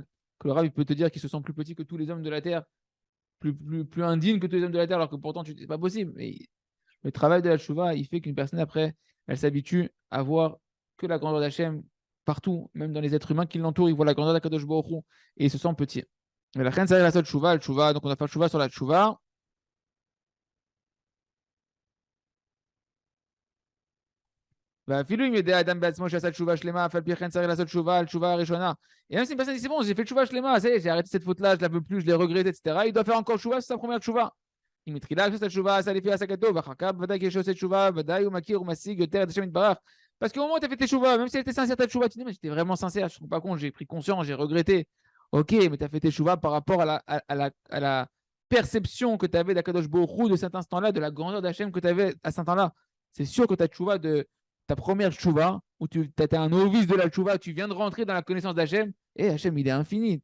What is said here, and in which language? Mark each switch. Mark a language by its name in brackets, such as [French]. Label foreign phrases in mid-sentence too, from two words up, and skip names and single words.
[French] Que le Rav, il peut te dire qu'il se sent plus petit que tous les hommes de la terre, plus indigne que tous les hommes de la terre, alors que pourtant, c'est pas possible. Mais le travail de la Tchouva, il fait qu'une personne, après, elle s'habitue à voir que la grandeur d'Hachem partout, même dans les êtres humains qui l'entourent, il voit la grandeur d' [Hebrew] הקדוש ברוך הוא [French] et il se sent petit. Mais la reine, ça la seule Tchouva, le Tchouva, donc on va faire Tchouva sur la Tchouva. [Hebrew] ואפילו אם יודע אדם בעצמו שעשה תשובה שלמה, אף על פי כן צריך לעשות תשובה על תשובה הראשונה. [French] Et même si une personne dit c'est bon, j'ai fait [Hebrew] תשובה שלמה, [French] j'ai arrêté cette faute-là, je la veux plus, je l'ai regretté, etc. Il doit faire encore tchouva sur sa première tchouva. [Hebrew] אם התחילה לעשות תשובה, עשה לפי השגתו, ואחר כך בוודאי כשעושה תשובה, ודאי הוא מכיר ומשיג יותר את השם יתברך. [French] Parce qu'au moment où tu as fait tes tchouva, même si elle était sincère ta tchouva, tu dis mais j'étais vraiment sincère, je ne me rends pas compte, j'ai pris conscience, j'ai regretté. Ok, mais tu as fait tes tchouva par rapport à la perception que tu avais d' [Hebrew] הקדוש ברוך הוא [French] de cet instant-là, de la grandeur d'Hachem que tu avais à cet instant-là. C'est sûr que ta tchouva de ta première tchouva, où tu étais un novice de la tchouva, tu viens de rentrer dans la connaissance d'Hachem, et Hachem, il est infini.